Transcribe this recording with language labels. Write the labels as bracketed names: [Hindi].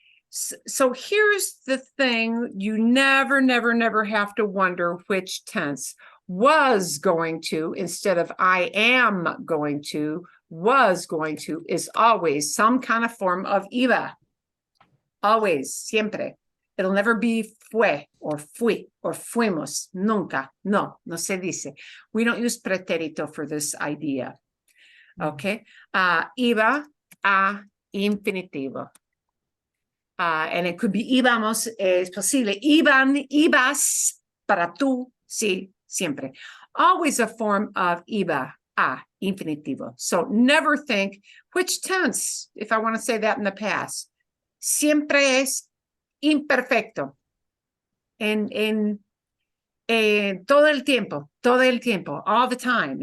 [English] So here's the thing. You never have to wonder which tense. Was going to instead of I am going to, was going to is always some kind of form of iba. Always, [Spanish] siempre. [English] It'll never be fue or fui or fuimos. [Spanish] Nunca. No se dice. [English] We don't use pretérito for this idea. [Spanish] Okay. Iba a infinitivo. [English] And it could be íbamos, [Spanish] es posible. Iban, ibas, para tú, sí, siempre. [English] Always a form of iba, a, infinitivo. So never think, which tense, if I want to say that in the past. [Spanish] Siempre es imperfecto. En todo el tiempo, [English] all the time.